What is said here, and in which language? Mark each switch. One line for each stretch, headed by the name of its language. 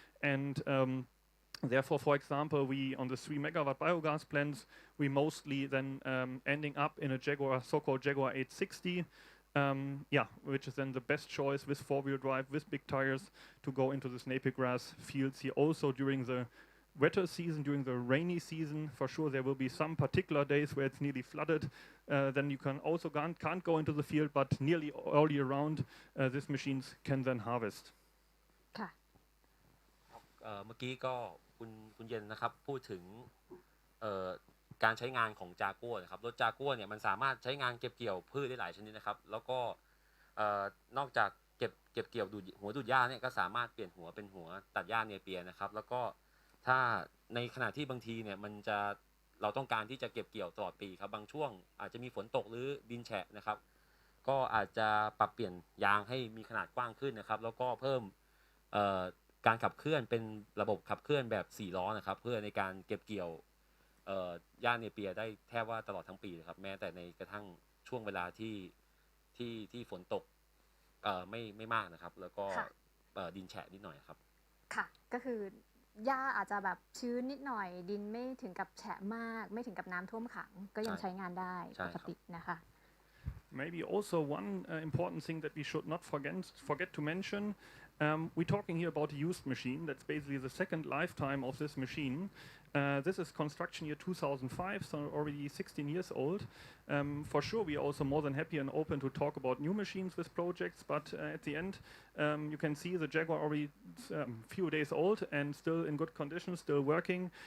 English: And therefore, for example, we on the 3 megawatt biogas plants, we mostly then ending up in a Jaguar, so-called Jaguar 860, which is then the best choice with four-wheel drive, with big tires, to go into this napier grass fields here. Also during the wetter season, during the rainy season, for sure there will be some particular days where it's nearly flooded. Then you can also can't go into the field, but nearly all year round, these machines can then harvest.
Thai: เมื่อกี้ก็คุณเย็นนะครับพูดถึงการใช้งานของจากัวนะครับรถจากัวเนี่ยมันสามารถใช้งานเก็บเกี่ยวพืชได้หลายชนิดนะครับแล้วก็ นอกจากเก็บเกี่ยวหัวดูดหญ้าเนี่ยก็สามารถเปลี่ยนหัวเป็นหัวตัดหญ้าเนเปียนะครับแล้วก็ถ้าในขณะที่บางทีเนี่ยเราต้องการที่จะเก็บเกี่ยวตลอดปีครับบางช่วงอาจจะมีฝนตกหรือดินแฉะนะครับก็อาจจะปรับเปลี่ยนยางให้มีขนาดกว้างขึ้นนะครับแล้วก็เพิ่มการขับเคลื่อนเป็นระบบขับเคลื่อนแบบ4ล้อนะครับเพื่อในการเก็บเกี่ยว หญ้าเนเปียได้แทบว่าตลอดทั้งปีเลยครับแม้แต่ในกระทั่งช่วงเวลาที่ฝนตกไม่มากนะครับแล้วก็ดินแฉะนิดหน่อยครับ ค่ะก็คือหญ้าอาจจะแบบชื้นนิดหน่อยดินไม่ถึงกับแฉะมากไม่ถึงกับน้ำท่วมขังก็ยังใช้งานได้ปกตินะคะ
English: Maybe also one important thing that we should not forget to mention. We're talking here about a used machine. That's basically the second lifetime of this machine. This is construction year 2005, so already 16 years old. For sure, we are also more than happy and open to talk about new machines with projects, but at the end, you can see the Jaguar already few days old and still in good condition, still working.